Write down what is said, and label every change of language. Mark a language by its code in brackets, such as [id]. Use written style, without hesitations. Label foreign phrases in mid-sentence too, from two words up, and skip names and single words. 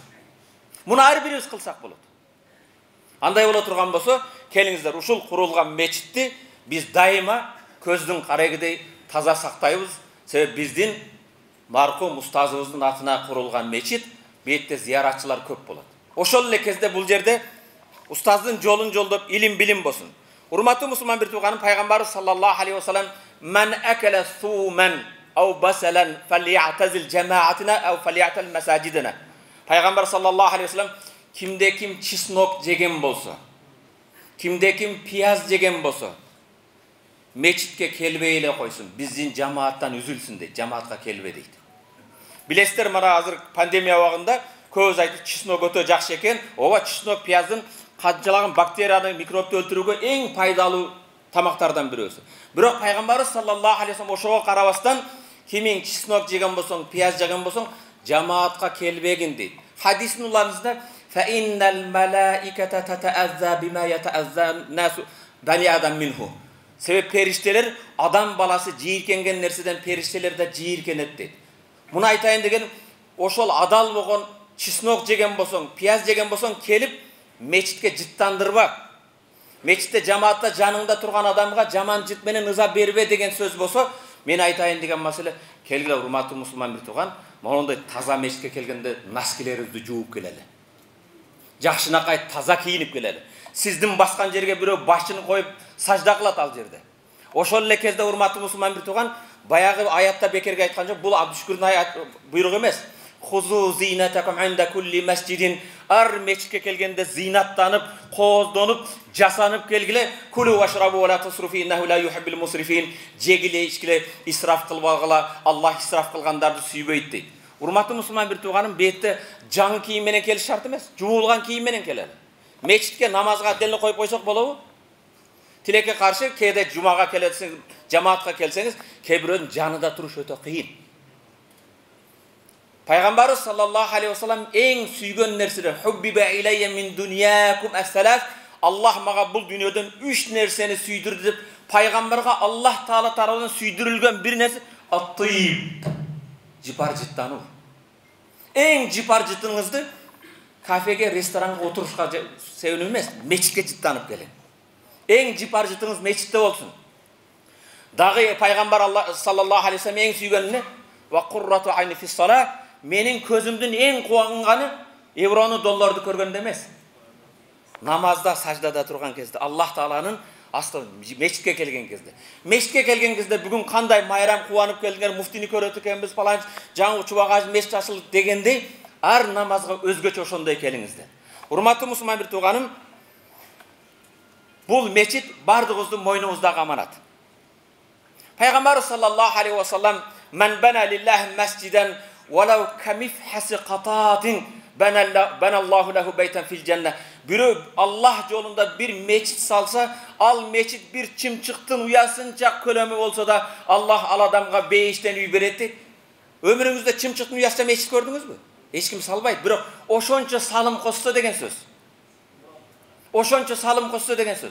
[ky] Муну ар бирибиз кылсак болот. Андай боло турган болсо, келиңиздер, ушул курулган мечитти биз дайыма көздүн карегидей таза сактайбыз. Себеби биздин маркум устазыбыздын атына курулган мечит, бетте зияратчылар көп болот. Ошол эле кезде бул жерде устаздын жолун жолдоп илим билим болсун. Урматтуу мусулман бир тууганым, Пайгамбар [ar] صلى الله عليه وسلم "من أكل ثوما أو بصلا فليعتزل جماعتنا أو فليعتزل مساجدنا." [ky] Пайгамбар [ar] صلى الله عليه وسلم [ky] кимде ким чеснок жеген болсо, кимде ким пияз жеген болсо, мечитке келбей эле койсун, биздин жамааттан үзүлсүн дейт, жамаатка келбе дейт. Билесиздер, мына азыр пандемия убагында көз айтып чеснок өтө жакшы экен. Ооба, чеснок пияздын канчалаган бактерияны, микробду өлтүрүүгө эң пайдалуу тамактардан бирөөсү. Бирок Пайгамбарыбыз [ar] صلى الله عليه وسلم [ky] ошого карабастан, кимин чеснок жеген болсоң, пияз жеген болсоң, жамаатка келбегин дейт. Хадистин уларыңызда [ar] فإن الملائكة تتأذى بما يتأذى الناس بنو آدم منه. [ky] Себеп периштелер адам баласы жийиркенген нерседен периштелер да жийиркенет дейт. Муну айтайын деген, ошол адал болгон чеснок жеген болсоң, пияз жеген болсоң, келип мечитке жыттандырба. Мечитте жамаатта жаныңда турган адамга жаман жыт менен ыза бербе деген сөз болсо, мен айтайын деген маселе, келгиле урматтуу мусулман бир тууган, мондай таза мешитке келгенде носкилерибизди жууп келели. Жакшынакай таза кийинип келели. Сиздин баскан жерге бирөө башын коюп сажда кылат ал жерде. Ошол эле кезде урматтуу мусулман бир тууган, баягы аятта бекерге айткан жок, бул Абдушкүрдүн аят буйругу эмес. [ar] خذوا زينتكم عند كل مسجد. [ky] Ар мечитке келгенде зинаттанып, кооздонуп, жасанып келгиле. [ar] كلوا واشربوا ولا تسرفوا إنه لا يحب المسرفين. [ky] Жегиле, ичкиле, исраф кылбагыла. Аллах исраф кылгандарды сүйбөйт дейт. Урматтуу мусулман бир тууганым, бетте жаңы кийим менен келиш шарт эмес, жуулган кийим менен келели. Мечитке намазга отдельно коюп койсок болобу? Тилекке каршы кээде жумага келесиңиз, жамаатка келсеңиз, кээ бирөөнүн жанында туруш өтө кыйын. [ar] Пайгамбарыбыз صلى الله عليه وسلم [ky] эң сүйгөн нерселер [ar] حبب إلي من دنياكم الثلاث. [ky] Аллах мага бул дүйнөдөн 3 нерсени сүйдүрдү деп пайгамбарга Аллах таала тарабынан сүйдүрүлгөн бир нерсе ат-тыйб. Жипар жыттануу. Эң жипар жытыңызды кафеге, ресторанга отурушка себеп эмес, мечитке жыттанып келин. Эң жипар жытыңыз мечитте болсун. Дагы пайгамбар Аллах [ar] صلى الله عليه وسلم [ky] эң сүйгөнүнө [ar] وقرة عيني في الصلاة, [ky] менин көзүмдүн эң кубанганы еврону, долларды көргөндө эмес. Намазда, саждада турган кезде, Аллах тааланын асты мечитке келген кезде. Мечитке келген кезде бүгүн кандай майрам кубанып келген, муфтини көрөт экенбиз, паланч жаңы чубагаж мечит ачылды дегендей, ар намазга өзгөчө ошондой келиңиздер. Урматтуу мусулман бир тууганым, бул мечит бардыгыбыздын мойнуңуздагы аманат. [ar] Пайгамбар صلى الله عليه وسلم "من بنى لله مسجدا ولو كمفحص قطاة بنى الله له بيتا في الجنة." [ky] Бирөө Аллах жолунда бир мечит салса, ал мечит бир чымчыктын уясынча көлөмү болсо да, Аллах ал адамга бейиштен үй берет дейт. Өмүрүңүздө чымчыктын уясында мечит көрдүңүзбү? Эч ким салбайт, бирок ошончо салым косто деген сөз. Ошончо салым косто деген сөз.